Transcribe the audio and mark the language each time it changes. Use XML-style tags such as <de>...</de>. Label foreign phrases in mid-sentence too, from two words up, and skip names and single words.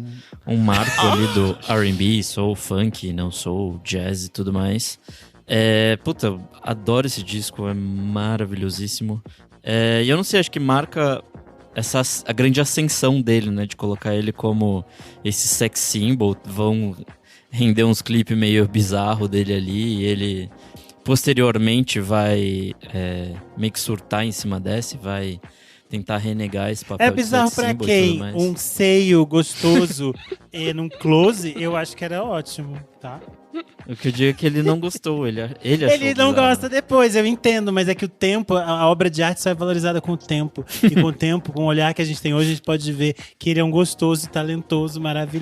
<pt>Um marco ali do R&B, soul, funk, não soul, jazz e tudo mais. Puta, adoro esse disco, é maravilhosíssimo. E eu não sei, acho que marca a grande ascensão dele, né? De colocar ele como esse</pt> <en>sex symbol.</en> <pt>Vão render uns clipes meio bizarro dele ali. E ele, posteriormente, vai meio que surtar em cima dessa e vai tentar renegar esse papel. É bizarro de pra</pt> <en>sex symbol</en> <pt>quem? e tudo mais. Um seio gostoso num close, eu acho que era ótimo, tá? O que eu digo é que ele não gostou, ele achou Ele não bizarro. gosta depois, eu entendo, mas é que o tempo, a obra de arte só é valorizada com o tempo. E com o tempo, com o olhar que a gente tem hoje, a gente pode ver que ele é um gostoso, talentoso, maravilhoso.</pt>